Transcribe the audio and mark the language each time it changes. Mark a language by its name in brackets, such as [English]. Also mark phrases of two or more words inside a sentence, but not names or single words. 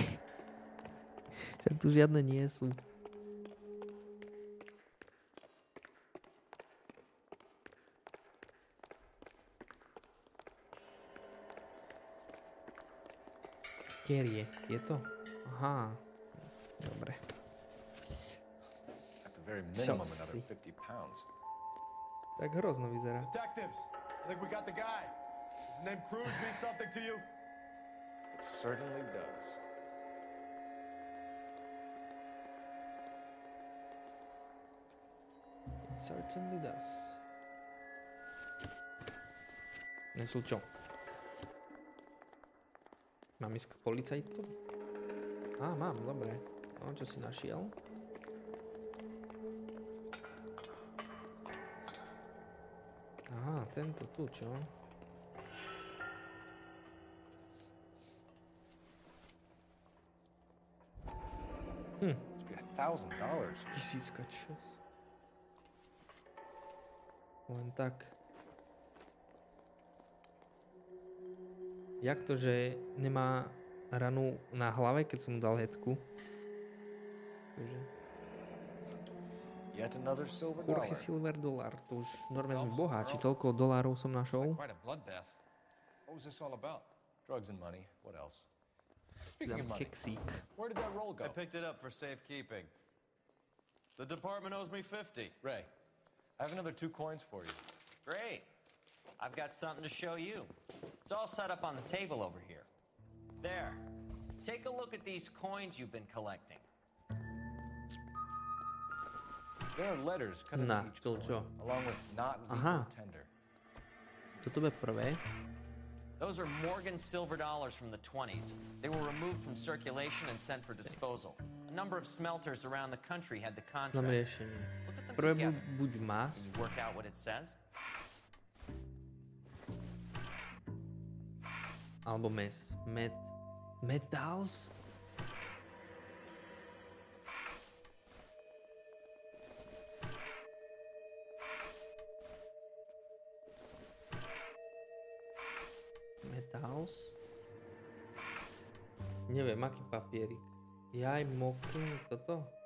[Slovak] Však tu žiadne nie sú. Kerie, je to? Aha. Dobre. [English] At the very minimum, another 50 pounds. [Slovak] Tak hrozno vyzerá. [English] Detectives, I think we got the guy. Does the name Cruz mean something to you? It certainly does. It certainly does. [Slovak] Nesú čo? Mám ísť k policajtu? Á, mám, dobre. No, čo si našiel? Aha, tento tu, čo? [English] Must be $1,000. [Slovak] Tisícka čas. Len tak. Jak to, že nemá ranu na hlave, keď som mu dal hedku? Takže... [English] Yet another silver Jorge dollar. Silver dollar. [Slovak] To už normálne sme boháči. Toľko dolárov som našol. [English] Quite a bloodbath. What was this all about? Drugs and money. What else? Speaking of money, [Slovak] Keksík. [English] where did that roll go? I picked it up for safekeeping. The department owes me 50. Ray, I have another 2 coins for you. Great. I've got something to show you. It's all set up on the table over here. There. Take a look at these coins you've been collecting. There are letters cut into each coin, along with not legal tender. [Slovak] Toto bude prvé. [English] Those are Morgan silver dollars from the 20s. They were removed from circulation and sent for disposal. A number of smelters around the country had the contract. [Slovak] Mám riešenie. [English] Look at them [Slovak] Prvé [English] together. [Slovak] buď mast. [English] Can you work out what it says? [Slovak] Alebo mes. [English] Metals? Metals? [Slovak] Neviem, aký papierik. Jaj, mocking, toto?